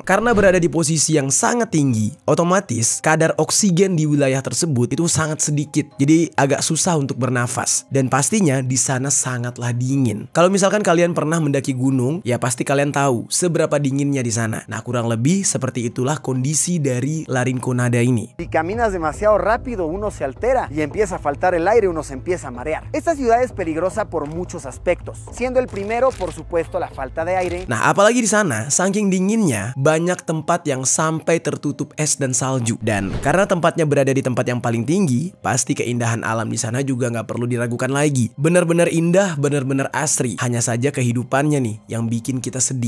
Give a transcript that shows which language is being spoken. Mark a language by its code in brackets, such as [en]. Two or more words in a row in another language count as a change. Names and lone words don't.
[id] Karena berada di posisi yang sangat tinggi, otomatis kadar oksigen di wilayah tersebut itu sangat sedikit. Jadi agak susah untuk bernafas. Dan pastinya di sana sangatlah dingin. Kalau misalkan kalian pernah mendaki gunung, ya pasti kalian tahu seberapa dinginnya di sana. Nah, kurang lebih seperti itulah kondisi dari La Rinconada ini. [es] Si caminas demasiado rápido, uno se altera y empieza a faltar el aire, uno se empieza a marear. Esta ciudad es peligrosa por muchos aspectos, siendo el primero, por supuesto, la falta de aire. [id] Nah, apalagi di sana, saking dinginnya, banyak tempat yang sampai tertutup es dan salju. Dan Karena tempatnya berada di tempat yang paling tinggi, pasti keindahan alam di sana juga nggak perlu diragukan lagi. Benar-benar indah, benar-benar asri. Hanya saja kehidupannya nih yang bikin kita sedih.